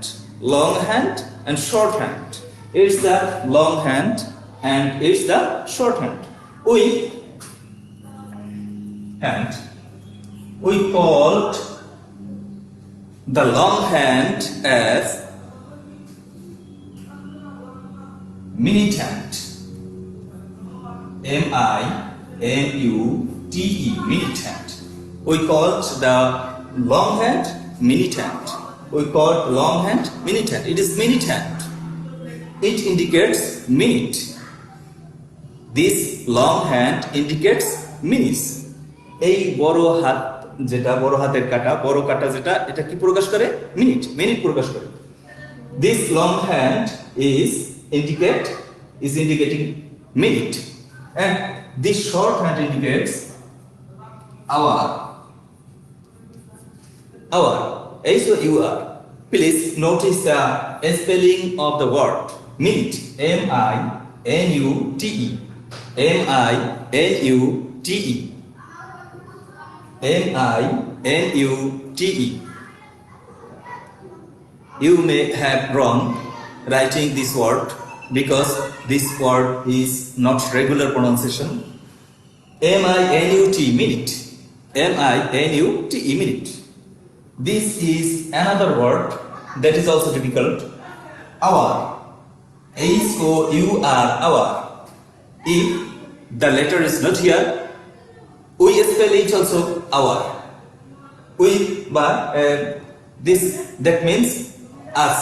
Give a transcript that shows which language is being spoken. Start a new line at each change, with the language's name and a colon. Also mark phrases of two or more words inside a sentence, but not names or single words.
English: Long hand and shorthand. It's the long hand and it's the shorthand. We called the long hand as minute hand. M-I-N-U-T-E, minute hand. We called the long hand minute hand. We called long hand minute hand. It is minute hand. It indicates minute. This long hand indicates minutes.
Bangla: এই বড় হাত যেটা বড় হাতের কাটা বড় কাটা যেটা এটা কি প্রকাশ করে মিনিট প্রকাশ করে
English: this long hand is indicating minute and this short hand indicates hour hour. Please notice the spelling of the word minute. M-I-N-U-T-E. M-I-N-U-T-E. M-I-N-U-T-E. You may have wrong writing this word because this word is not regular pronunciation. M-I-N-U-T, minute. M-I-N-U-T-E, minute. This is another word that is also difficult. Hour. H-O-U-R, hour. If the letter is not here, we spell it also hour. That means us.